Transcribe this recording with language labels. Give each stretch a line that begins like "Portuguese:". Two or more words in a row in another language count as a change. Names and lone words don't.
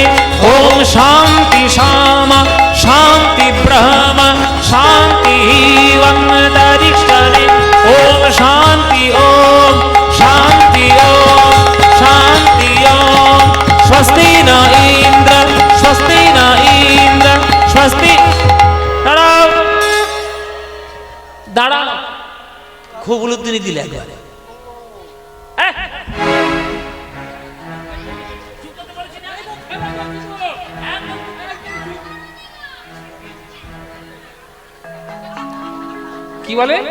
Sanskrit: ओम शांति शाम शांति ब्रह्म शांति वंदरिष्ठने। ओम शांति ओम शांति ओम शांति ओम। स्वस्ति न इंद्र स्वस्ति न इंद्र स्वस्ति।
Bangla: दाঁড়াও দাঁড়াও, খুব উলুধ্বনি দিলে একবারে। কি বলে?